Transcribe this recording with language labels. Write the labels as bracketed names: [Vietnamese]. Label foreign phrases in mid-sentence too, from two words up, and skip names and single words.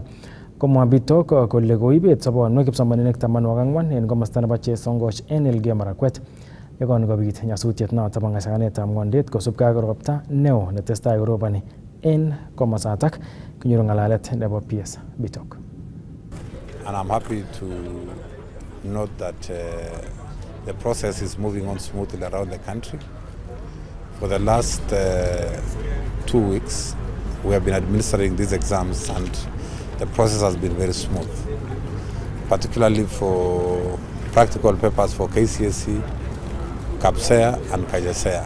[Kalenjin] Komwa Bitok kole koibet sobonwek kipsomaninik 14 en komosta nebo Chesongoch en Elgeyo Marakwet yekon kobit nyasutiet noton bo ng'asakanetab ng'wondet kosubkei ak ropta neo netestai koroboni en komosatak. Kinyoru ng'alalet nebo PS Bitok. [English] And I'm happy to note that the process is moving on smoothly around the country. For the last 2 weeks, we have been administering these exams and the process has been very smooth, particularly for practical papers for KCSE, KPSEA and KJSEA.